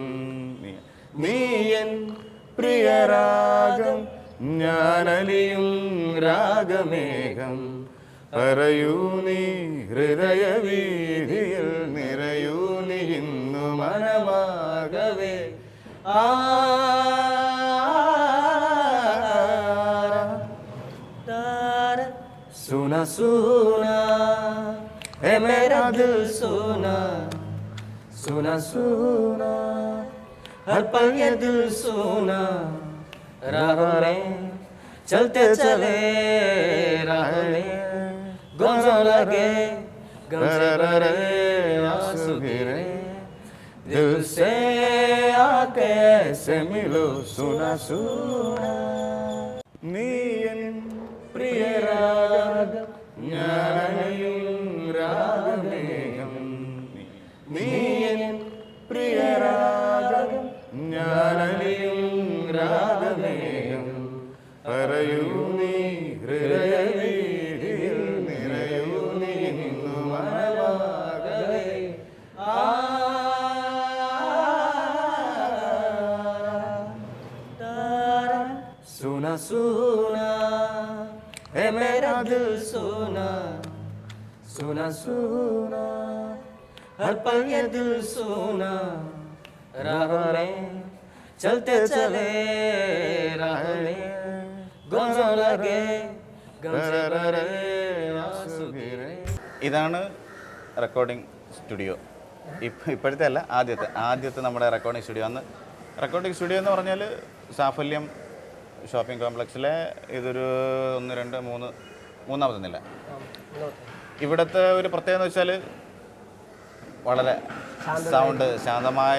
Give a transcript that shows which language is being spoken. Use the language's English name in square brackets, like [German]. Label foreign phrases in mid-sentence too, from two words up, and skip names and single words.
[Malayalam] നീ എൻ പ്രിയ രാഗം ഞാനലിയും രാഗമേഘം. പറയൂ നീ ഹൃദയവീതിയിൽ നിറയൂ നീ ഇന്നു മനമാകവേ. [Hindi] सुना सुना है मेरा दिल सुना सुना सुना हर पल ये दिल सुना राहों में चलते चले राहों गुमसुम लगे गमरे आंसू गिरे दिल से आके ऐसे मिलो सुना सुना. [Malayalam] നീയൻ പ്രിയ രാഗം ഞാനലിയും രാഗമേഘം. നീയൻ പ്രിയ രാഗം ഞാനലിയും രാഗമേഘം. പറയൂ നീ ഹൃദയവീതിയിൽ നിറയൂ നീ ഇന്നു മനമാകവേ. [Hindi] सुना सुना है मेरा दिल सुना सुना सुना हर पल ये दिल सुना राहों में चलते चले राहों गुमसुम लगे गमरे आंसू गिरे. [Malayalam] ഇതാണ് [English] recording studio. [Malayalam] ഇപ്പോഴത്തെ അല്ല, ആദ്യത്തെ നമ്മുടെ [English] recording studio. [Malayalam] അന്ന് [English] recording studio [Malayalam] എന്ന് പറഞ്ഞാൽ സാഫല്യം ഷോപ്പിംഗ് കോംപ്ലക്സിലെ ഇതൊരു 1, 2, 3 മൂന്നാമത്തെ നില. ഇവിടുത്തെ ഒരു പ്രത്യേകത എന്ന് വെച്ചാൽ വളരെ സൗണ്ട് ശാന്തമായ